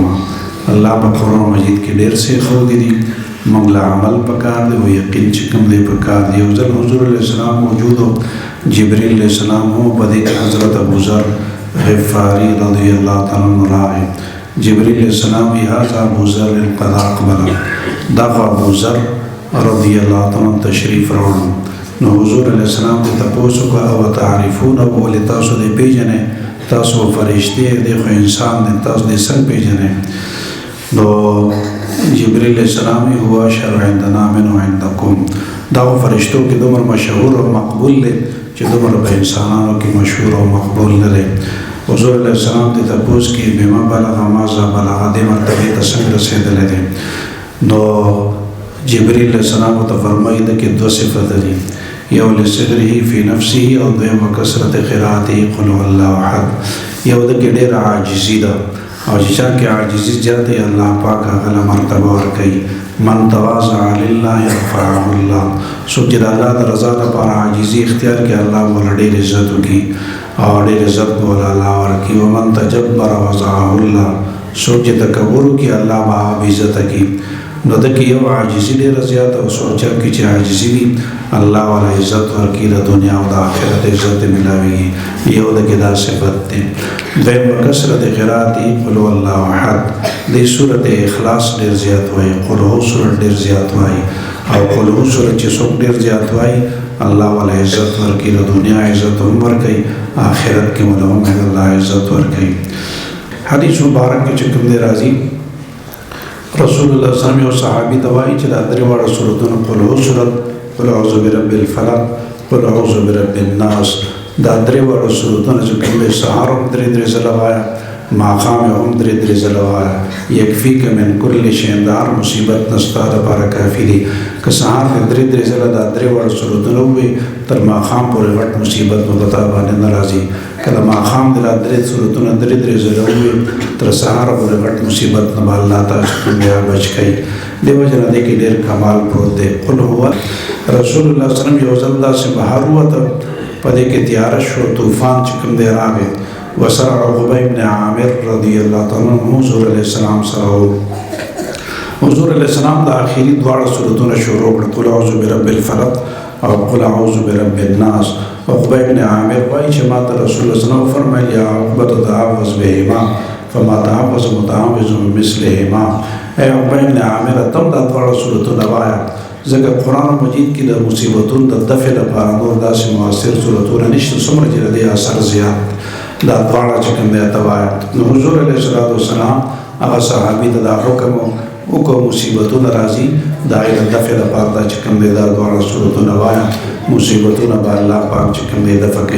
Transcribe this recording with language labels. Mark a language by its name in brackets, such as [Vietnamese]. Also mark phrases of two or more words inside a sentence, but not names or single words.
[Pashto] الله په قرآن مجید کې ډېر څه ښودي دي، موږ له عمل پکار دی او یقین چې کوم دی پکار دی. یو ځل حضور علیه السلام موجود و، جبریل علیه السلام هم په دې کې حضرت ابوذر غفاري رضی الله تعالی عنه راغی. [Arabic] جبریل علیه السلام وی هذا ابوذر قد اقبل، [Pashto] دغه ابوذر رضی الله تعالی عنه تشریف راوړو. نو حضور علیه السلام ته تپوس وکړه او تعریفونه ولې تاسو دې پیژنئ؟ تاسو فرشتې دی خو انسان دی، تاسو دې څنګه پیژنئ؟ [Arabic] نو جبریل علیہ السلام هو اشهر عندنا منه عندکم، [Pashto] دا فرشتو کې دومره مشهور او مقبول دی چې دومره په انسانانو کې مشهور او مقبول نه دی. حضور علیہ السلام ته تپوس کې [Arabic] بما بلغ ماذا بلغ، [Pashto] دې مرتبې ته څنګه رسېدلی دی؟ نو جبریل علیہ السلام ته فرمایي د کې دوه صفت دي، یو [Arabic] لصغره فی نفسه [Pashto] او دویم [Arabic] کثرت قرأته قل هو الله احد. [Pashto] یو د کې ډېره عاجزي ده، او چې چا کې عاجزي زیاته الله پاک هغه له مرتبه ورکوي. [Arabic] من تواضع لله رفعه الله، [Pashto] څوک چې د الله د رضا لپاره عاجزي اختیار کړي الله ورله ډېر عزت وکړي او ډېر عزت به ورله الله ورکړي. [Arabic] ومن تجبر وضعه الله، [Pashto] څوک چې تکبر وکړي الله به هغه بې عزته کړي. نو د کې یو عاجزي ډېره زیاته او څوک کې چې عاجزي وي الله والا عزت ورکړي، د دنیا او د آخرت عزت ملاويږي. یو د کې دا صفت دی. [Arabic] دویم کثرت قرأته قل هو الله احد، [Pashto] دې سورت اخلاص ډېر زیات وایي، قل هو سورت ډېر زیات وایي، او قل هو سورت چې څوک ډېر زیات وایي الله والا عزت ورکړي، د دنیا عزت هم ورکړي، آخرت کې هم الله عزت ورکړي. حدیث مبارک کې چې کوم دی راځي، رسول الله صلی الله علیه وسلم یو صحابي ته وایي چې دا درې واړه سورتونه قل هو سورت، [Arabic] قل اعوذ برب الفلق، قل اعوذ برب الناس، [Pashto] دا درې واړه سورتونه چې کوم دی سهار هم درې ځله وایه، ماښام هم درې ځله وایه. [Arabic] یکفیک من کل شیء، [Pashto] د هر مصیبت نه ستا دپاره کافي دي. که سهار دې درې ځله دا درې واړه سورتونه ووایي تر ماښام پورې غټ مصیبت به په تا باندې نه راځي. که د ماښام دې دا درې سورتونه درې ځله ووایي تر سهار پورې غټ مصیبت نه به الله تاسو بیا بچ کوي. دې وجه نه دې کې ډېر کمال پروت دی. قل هو رسول الله صلی الله علیه وسلم یو ځل داسې بهر ووته، په دې کې تیاره شو، طوفان چې کوم دی راغی، وسره عقبه ابن عامر رضی الله تعالی عنه حضور علیه السلام سره و. حضور علیه السلام د آخري دواړه سورتونه شروع کړل، [Arabic] قل اعوذ برب الفلق او قل اعوذ برب الناس. [Pashto] عقبه ابن عامر وایي چې ما ته رسول الله صلی الله علیه وسلم فرمایل [Arabic] یا عقبه تعوذ بهما فما تعوذ متعوذ بمثلهما. [Pashto] ای عقبه ابن عامر تم دا دواړه سورتونه وایه، ځکه قرآن مجید کې د مصیبتونو د دفع لپاره نور داسې مؤثر سورتونه نشته څومره چې د دې اثر زیات، دا دواړه چې کوم دی ته وایه. نو حضور علیه السلام هغه صحابي ته دا حکم وکړو مصیبتونه راځي د هغې د دفع لپاره دا چې کوم دی دا دواړه سورتونه وایه، مصیبتونه به الله پاک چې کوم دی دفع کوي.